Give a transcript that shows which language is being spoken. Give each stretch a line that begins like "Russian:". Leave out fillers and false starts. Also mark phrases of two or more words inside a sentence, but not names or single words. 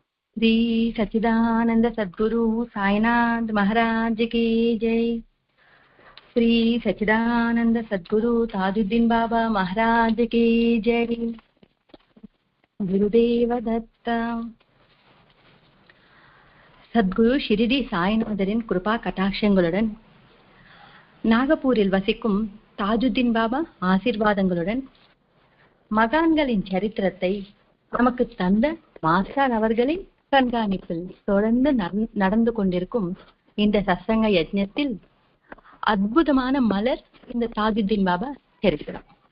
Hindi: श्री सच्चिदानंद सद्गुरु साईनाथ महाराज की जय। श्री सच्चिदानंद सद्गुरु ताजुद्दीन बाबा महाराज की जय। गुरुदेव दत्त।
Tamil: சத்குரு ஷிரிடி சாய்நாதரின் கிருபா கட்டாட்சங்களுடன் நாகப்பூரில் வசிக்கும் தாஜுத்தீன் பாபா ஆசீர்வாதங்களுடன் மகான்களின் சரித்திரத்தை நமக்கு தந்த மாஸ்டர் அவர்களின் கண்காணிப்பில் தொடர்ந்து நடந்து கொண்டிருக்கும் இந்த சத்சங்க யஜ்ஞத்தில் அற்புதமான மலர் இந்த தாஜுத்தீன் பாபா சரித்திரம்.